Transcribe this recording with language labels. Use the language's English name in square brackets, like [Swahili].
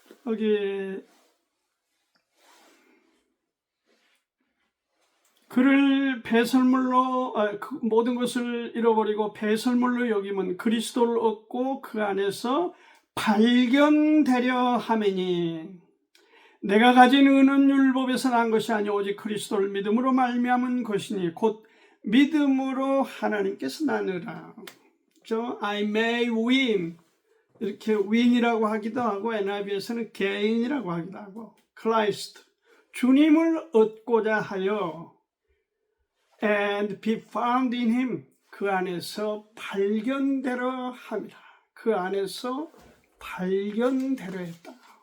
[Korean] 여기 그를 배설물로 모든 것을 잃어버리고 배설물로 여기면 그리스도를 얻고 그 안에서 발견되려 하매니 내가 가진 은은 율법에서 난 것이 아니 오직 그리스도를 믿음으로 말미암은 것이니 곧 믿음으로 하나님께서 나누라. [English] I may win. [Korean] 이렇게 win이라고 하기도 하고 NIV에서는 gain이라고 하기도 하고 Christ. 주님을 얻고자 하여 [English] and be found in him. [Korean] 그 안에서 발견되려 함이라. 그 안에서 발견되려 했다.